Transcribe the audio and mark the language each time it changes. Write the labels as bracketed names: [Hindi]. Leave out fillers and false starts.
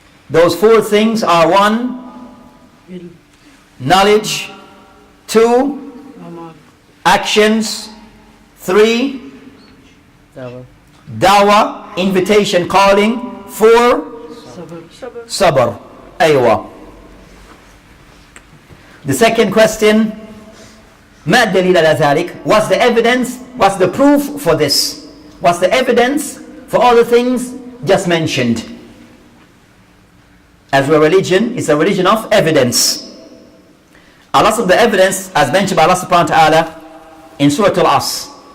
[English] Those 4 things are: 1, knowledge; 2, actions; 3, dawah, invitation, calling; 4, sabr. [Arabic] Aywa. [English] The second question, [Arabic] ما الدليل على ذلك? [English] What's the evidence? What's the proof for this? What's the evidence for all the things just mentioned? As we're a religion, it's a religion of evidence. A lot of the evidence, as mentioned by Allah subhanahu wa ta'ala in Surah Al-Asr.